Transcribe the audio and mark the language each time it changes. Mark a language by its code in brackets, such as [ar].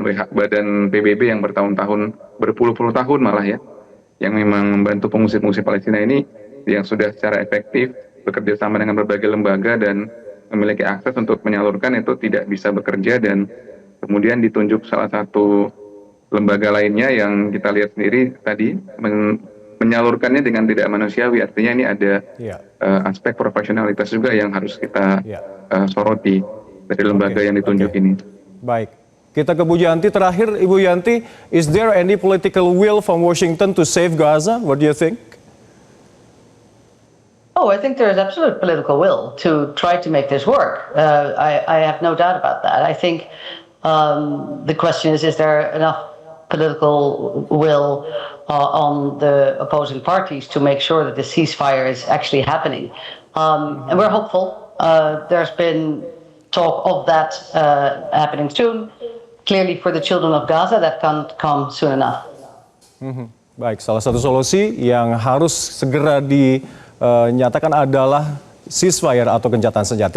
[id] badan PBB yang bertahun-tahun, berpuluh-puluh tahun malah ya, yang memang membantu pengungsi-pengungsi Palestina ini, yang sudah secara efektif bekerja sama dengan berbagai lembaga dan memiliki akses untuk menyalurkan, itu tidak bisa bekerja, dan kemudian ditunjuk salah satu lembaga lainnya yang kita lihat sendiri tadi menyalurkannya dengan tidak manusiawi. Artinya ini ada aspek profesionalitas juga yang harus kita soroti dari lembaga yang ditunjuk ini. Baik, kita ke Bu Yanti terakhir. [en] Ibu Yanti, is there any political will from Washington to save Gaza? What do you think? Oh, I think there is absolute political will to try to make this work. I have no doubt about that. I think the question is there enough political will on the opposing parties to make sure that the ceasefire is actually happening? And we're hopeful. There's been talk of that happening soon. Clearly for the children of Gaza, that can't come soon enough. [id] Baik, salah satu solusi yang harus segera dinyatakan adalah ceasefire atau gencatan senjata.